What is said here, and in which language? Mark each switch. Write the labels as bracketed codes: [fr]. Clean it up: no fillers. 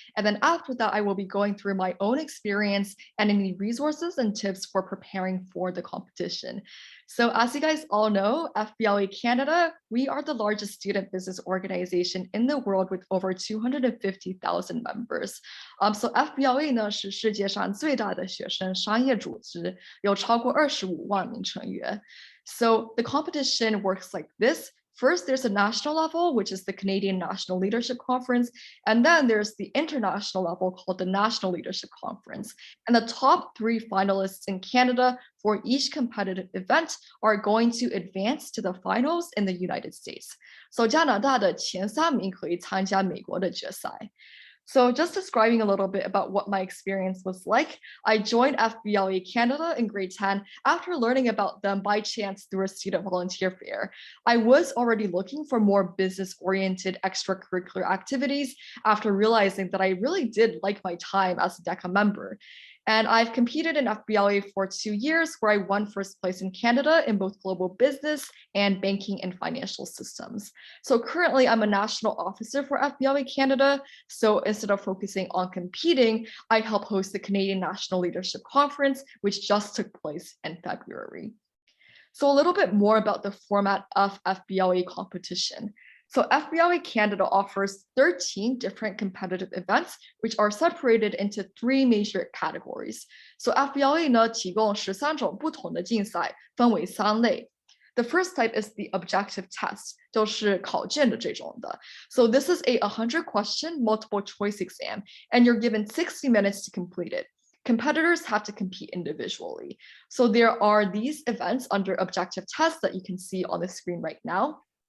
[en] And then after that, I will be going through my own experience and any resources and tips for preparing for the competition. So as you guys all know, FBLA Canada, we are the largest student business organization in the world with over 250,000 members. [zh] So FBLA 呢是世界上最大的学生商业组织，有超过25万名成员。 [en] So the competition works like this. First, there's a national level, which is the Canadian National Leadership Conference. And then there's the international level called the National Leadership Conference. And the top 3 finalists in Canada for each competitive event are going to advance to the finals in the United States. [zh] So 加拿大的前3名可以参加美国的决赛。 [en] So just describing a little bit about what my experience was like, I joined FBLA Canada in grade 10 after learning about them by chance through a student volunteer fair. I was already looking for more business-oriented extracurricular activities after realizing that I really did like my time as a DECA member. And I've competed in FBLA for 2 years, where I won first place in Canada in both global business and banking and financial systems. So currently I'm a national officer for FBLA Canada. So instead of focusing on competing, I help host the Canadian National Leadership Conference, which just took place in February. So a little bit more about the format of FBLA competition. So FBLA Canada offers 13 different competitive events, which are separated into 3 major categories. [zh] So FBLA 呢提供13种不同的竞赛，分为3类。 [en] The first type is the objective test, [zh] 就是考卷的这种的。 [en] So this is a 100-question multiple choice exam, and you're given 60 minutes to complete it. Competitors have to compete individually. So there are these events under objective test that you can see on the screen right now.